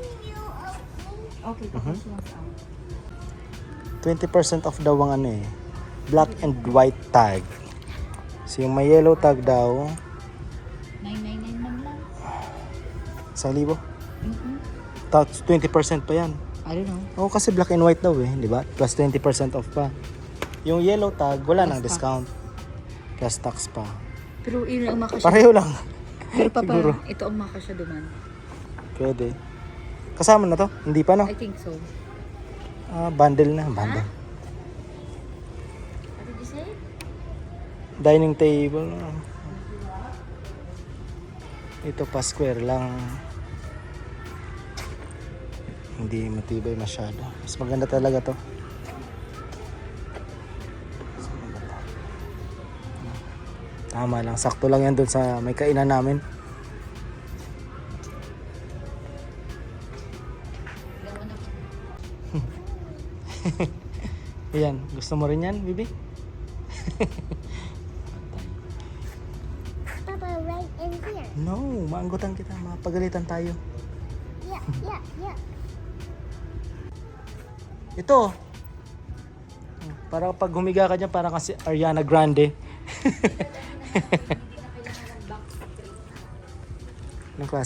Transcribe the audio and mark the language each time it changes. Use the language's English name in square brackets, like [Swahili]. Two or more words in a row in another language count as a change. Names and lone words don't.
[Filipino] Okay, tapos lang sa 20% off daw ang ano eh. [English] Black and white tag. [Filipino] So yung may [English] yellow tag [Filipino] daw, 999 man lang. 1,000. Mm-hmm. Tapos 20% pa yan. [English] I don't know. [Filipino] Oo, kasi [English] black and white [Filipino] daw eh, di ba? [English] Plus 20% off pa. [Filipino] Yung [English] yellow tag, [Filipino] wala nang [English] Plus tax. discount. Plus tax pa. [Filipino] Pero yun ang makasya. Pareho lang. Pero papa, Siguro. ito ang makasya duman. Pwede. Kasama na to? Hindi pa no? [English] I think so. [Filipino] Bundle na. Bundle. [English] What did you say? Dining table. [Filipino] Ito pa square lang. Hindi matibay masyado. Mas maganda talaga to. Mas maganda. Tama lang. Sakto lang yan dun sa may kainan namin. Ayan. Gusto mo rin yan, Bibi? [English] Papa, right in here. [Filipino] No, maanggutan kita. Mapagalitan tayo. [English] Yeah, yeah, yeah. [Filipino] Ito. Para pag humiga ka dyan, parang kasi Ariana Grande. Anong klase?